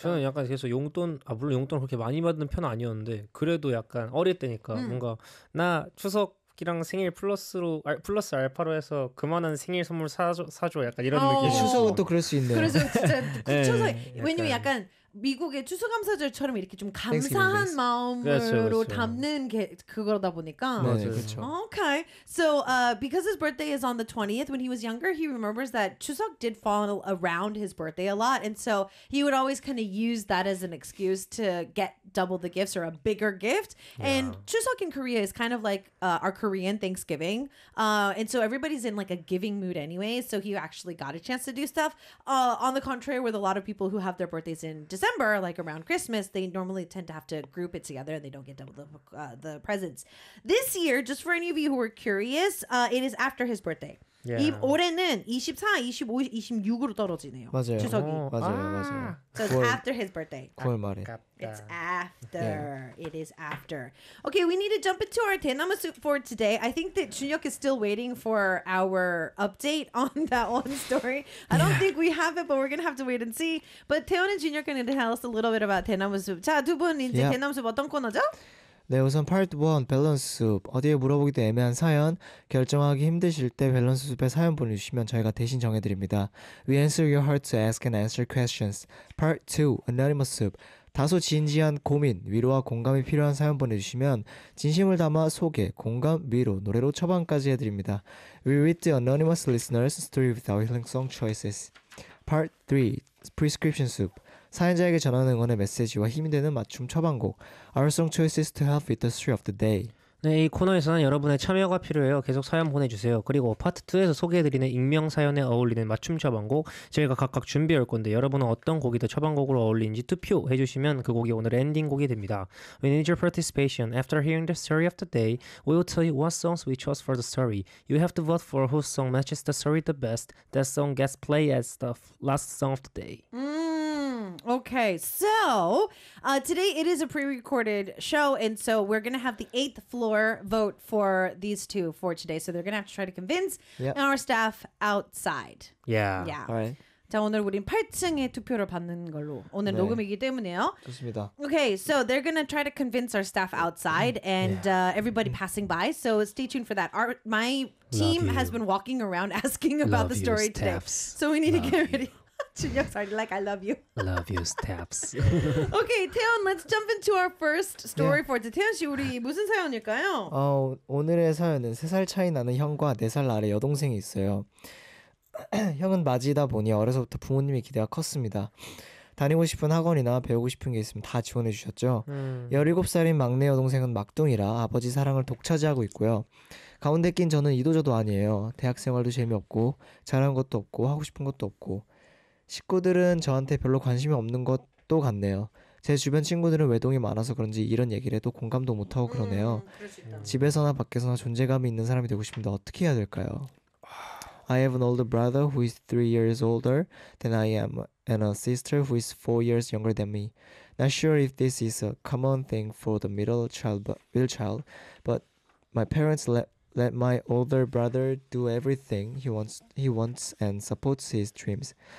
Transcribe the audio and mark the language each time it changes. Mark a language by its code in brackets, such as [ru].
[ko] 저는 약간 계속 용돈, 물론 용돈을 그렇게 많이 받는 편은 아니었는데 그래도 약간 어릴 때니까 뭔가 나 추석이랑 생일 플러스 알파로 해서 그만한 생일 선물 사줘 약간 이런 느낌. 추석은 또 그럴 수 있네요. 그래서 진짜 그쵸서 왜냐면 약간 미국의 추수감사절처럼 이렇게 좀 감사한 마음으로 그렇죠. 담는 게 그거다 보니까. 맞아요. [en] Okay. So because his birthday is on the 20th, when he was younger, he remembers that 추석 did fall around his birthday a lot. And so he would always kind of use that as an excuse to get double the gifts or a bigger gift. Yeah. And 추석 in Korea is kind of like our Korean Thanksgiving. And so everybody's in like a giving mood anyway. So he actually got a chance to do stuff. On the contrary, with a lot of people who have their birthdays in December, like around Christmas, they normally tend to have to group it together and they don't get double the presents. This year, just for any of you who are curious, it is after his birthday. Yeah. [ko] 올해는 24, 25, 26으로 떨어지네요. 맞아요. 추석이. 맞아요. 아~ 맞아요. So 9월, [en] after his birthday. [ko] 9월 말에. [en] It's after. Yeah. It is after. Okay, we need to jump into our 대나무 soup for today. I think that 준혁 is still waiting for our update on that one story. I don't think we have it, but we're going to have to wait and see. But 태원 and 준혁 are going to tell us a little bit about 대나무 soup. [ko] 자, 두 분 이제 대나무 soup 어떤 코너죠? 네, 우선 파트 1, 밸런스 숲. 어디에 물어보기도 애매한 사연, 결정하기 힘드실 때 밸런스 숲에 사연 보내주시면 저희가 대신 정해드립니다. [en] We answer your heart to ask and answer questions. Part 2, anonymous soup. [ko] 다소 진지한 고민, 위로와 공감이 필요한 사연 보내주시면 진심을 담아 소개, 공감, 위로, 노래로 처방까지 해드립니다. [en] We read the anonymous listeners' story with our healing song choices. Part 3, prescription soup. [ko] 사연자에게 전하는 응원의 메시지와 힘이 되는 맞춤 처방곡 [en] Our song choices to help with the story of the day. [ko] 네, 이 코너에서는 여러분의 참여가 필요해요. 계속 사연 보내주세요. 그리고 파트 2에서 소개해드리는 익명 사연에 어울리는 맞춤 처방곡 저희가 각각 준비할 건데 여러분은 어떤 곡이 더 처방곡으로 어울리는지 투표해주시면 그 곡이 오늘의 엔딩곡이 됩니다. [en] We need your participation. After hearing the story of the day, we will tell you what songs we chose for the story. You have to vote for whose song matches the story the best. That song gets played as the last song of the day. Okay, so today it is a pre-recorded show, and so we're going to have the 8th floor vote for these two for today. So they're going to have to try to convince our staff outside. Yeah. Yeah. All right. [ko] 자 오늘 우린 8층에 투표를 받는 걸로 오늘 네. 녹음이기 때문에요. 좋습니다. [en] Okay, so they're gonna try to convince our staff outside and yeah. Everybody passing by. So stay tuned for that. My team has been walking around asking about the story you, today. So we need love to get ready. Junyoung, sorry, like I love you. Love you, Steps. Okay, Taeyeon, let's jump into our first story yeah. for today. [ko] Taeyeon 씨, 우리 무슨 사연일까요? 오늘의 사연은 3살 차이 나는 형과 4살 아래 여동생이 있어요. 형은 맞이다 보니 어려서부터 부모님의 기대가 컸습니다. 다니고 싶은 학원이나 배우고 싶은 게 있으면 다 지원해 주셨죠. 17살인 막내 여동생은 막둥이라 아버지 사랑을 독차지하고 있고요. 가운데 낀 저는 이도저도 아니에요. 대학생활도 재미없고 잘하는 것도 없고 하고 싶은 것도 없고 식구들은 저한테 별로 관심이 없는 것도 같네요. 제 주변 친구들은 외동이 많아서 그런지 이런 얘기를 해도 공감도 못하고 그러네요. 집에서나 밖에서나 존재감이 있는 사람이 되고 싶은데 어떻게 해야 될까요? [en] I have an older brother who is 3 years older than I am and a sister who is 4 years younger than me. Not sure if this is a common thing for the middle child, but my parents let my older brother do everything he wants and supports his dreams.